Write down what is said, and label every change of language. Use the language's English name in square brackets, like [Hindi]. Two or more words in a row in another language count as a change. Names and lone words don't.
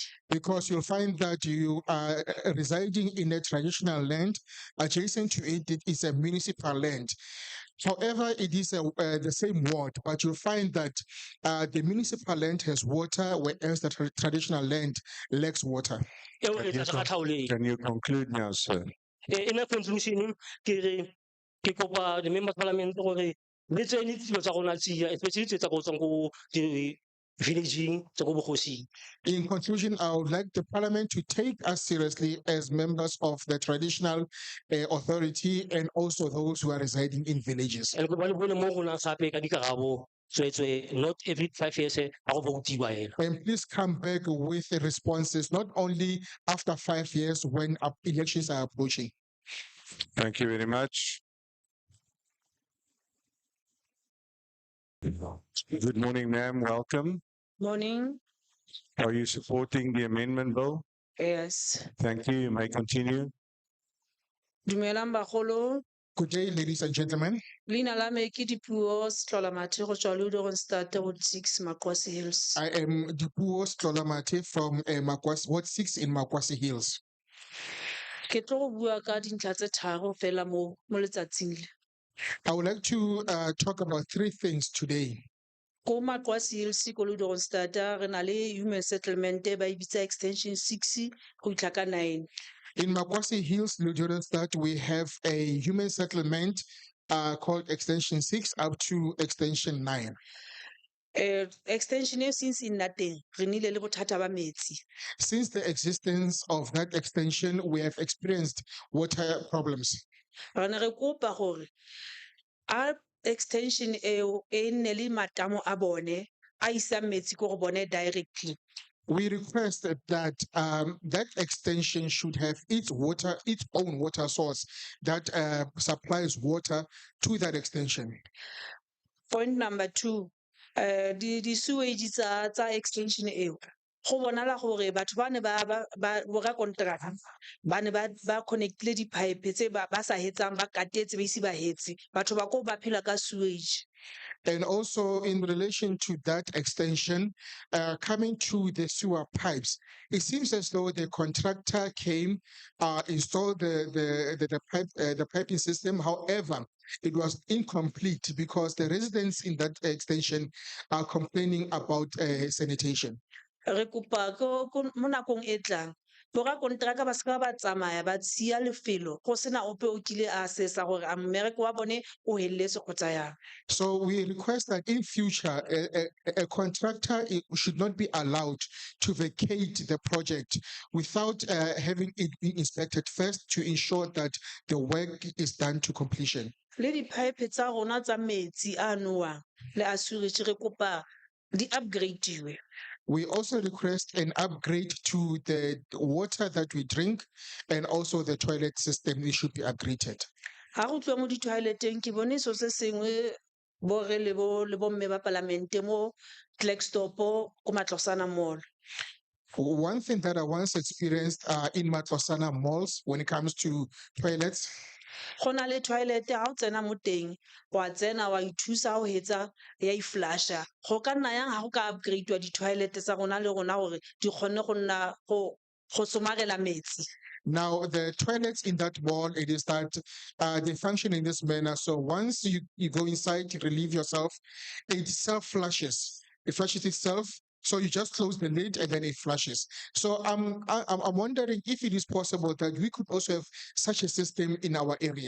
[English] Because you'll find that you are residing in a traditional land, adjacent to it, it is a municipal land. However, it is the same ward, but you'll find that the municipal land has water, whereas the traditional land lacks water. Can you conclude now, sir? In a conclusion, [Tswana] ke kopa [English] the members of parliament [Tswana] gore le tsene dilo tsa rona tsia especially tse tsa go tswang go villaging tsa go bogosing. [English] In conclusion, I would like the parliament to take us seriously as members of the traditional authority and also those who are residing in villages. [Tswana] And ba le bone mo rona gape ka dikarabo tswetswe [English] not every 5 years [Tswana] ga go votiwa hela. [English] And please come back with the responses, not only after 5 years when elections are approaching. Thank you very much. Good morning, ma'am. Welcome. Morning. Are you supporting the amendment bill? Yes. Thank you. You may continue. [Tswana] Dumelang bagolo. [English] Good day, ladies and gentlemen. [Tswana] Leina la me ke Dipuo Sehlolamate go tswa Lourensstad Ward 6 Makwasi Hills. [English] I am Dipuo Sehlolamate from Ward 6 in Makwasi Hills. [Tswana] Ke tlo go bua ka dintlha tse tharo fela mo letsatsing le. [English] I would like to talk about 3 things today. [Tswana] Ko Makwasi Hills ko Lourensstad re na le [English] human settlement [Tswana] ba e bitsa extension 6 go itla ka 9. [English] In Makwasi Hills, Lourensstad, we have a human settlement called Extension 6 up to Extension 9. Extension since [Tswana] in teng re nile le bothata ba metsi. [English] Since the existence of that extension, we have experienced water problems. [Tswana] Re ne re kopa gore a extension eo e nne le matamo a bone a isa metsi ko go bone directly. [English] We request that that extension should have its own water source that supplies water to that extension. Point number 2, the sewage [Tswana] tsa extension eo go bonala gore batho ba ne ba borakonteraka ba ne ba connectile di-pipe tse ba sa hetsang ba katetse ba ise ba hetse batho ba ko ba phela ka sewage. [English] And also in relation to that extension, coming to the sewer pipes, it seems as though the contractor came, installed the piping system. However, it was incomplete because the residents in that extension are complaining about sanitation. [Tswana] Re kopa mo nakong e tlang borakonteraka ba seka ba tsamaya ba tsia lefelo go sena ope o kile a assessa gore a mmereko wa bone o heletse kgotsa yang. [English] So we request that in future, a contractor should not be allowed to vacate the project without having it be inspected first to ensure that the work is done to completion. [Tswana] Le di-pipe tsa rona tsa metsi a nowang le a sewage re kopa di-upgradiwe. [English] We also request an upgrade to the water that we drink and also the toilet system. It should be upgraded. [Tswana] Ha go tloa mo di-toileteng ke bone so se sengwe borre le bomme ba palamente mo Klerksdorp ko Matlosana Mall. [English] One thing that I once experienced in Matlosana malls when it comes to toilets, [Tswana] Go na le toilet ha o tsena mo teng wa tsena wa ithusa ha o hetsa ya iflasha go ka nna yang ha go ka upgrade-wa di-toilet tsa rona le rona gore di kgonne go nna go somarela metsi. [English] now the toilets in that mall, it is that they function in this manner. So once you go inside to relieve yourself, it self-flushes. It flushes itself. So you just close the lid and then it flushes. So I'm wondering if it is possible that we could also have such a system in our area.